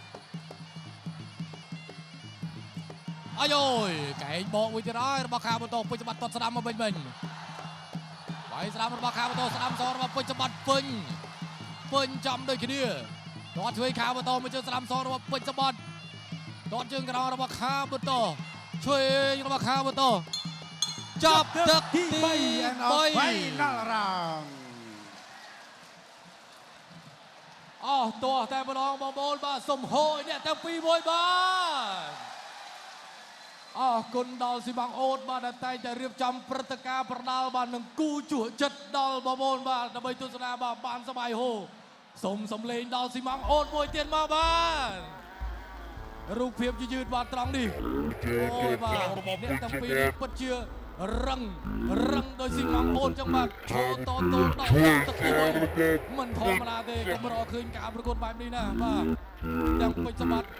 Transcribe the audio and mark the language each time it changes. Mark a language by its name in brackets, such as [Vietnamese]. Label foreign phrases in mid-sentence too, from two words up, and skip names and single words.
[Khmer] អាយអូយកែងបកមួយទៀតហើយរបស់ខាម៉ូតូពេញច្បាត់តត់ស្ដាំមកវិញវាយស្ដាំរបស់ខាម៉ូតូស្ដាំសរបស់ពេញច្បាត់ពេញចំដូចគ្នាតោះជួយខាម៉ូតូមកជើងស្ដាំសរបស់ពេញច្បាត់តោះជើងក្រោយរបស់ខាម៉ូតូជួយរបស់ខាម៉ូតូចាប់ទឹកទី3 [English] end of final round [Khmer] អស់តោះតែម្ដងបងប្អូនបាទសុំហូយអ្នកទាំងពីរមួយបាទអរគុណដល់ស៊ីម៉ងអូតបាទ ដែលតែងតែរៀបចំព្រឹត្តិការណ៍ប្រដាល់បាទនឹងគូជក់ចិត្តដល់បងប្អូនបាទដើម្បីទស្សនាបាទបានសប្បាយហូសូមសំលេងដល់ស៊ីម៉ងអូតមួយទៀតមកបាទរូបភាពយឺតបាទត្រង់នេះអូយបាទអ្នកទាំងពីរពិតជារឹងដោយស៊ីម៉ងអូនចឹងបាទឈរតដល់ទឹកទី1មិនធម្មតាទេខ្ញុំរកឃើញការប្រកួតបែបនេះណាបាទទាំងពេជ្រសម្បត្តិទាំងខាម៉ូតូ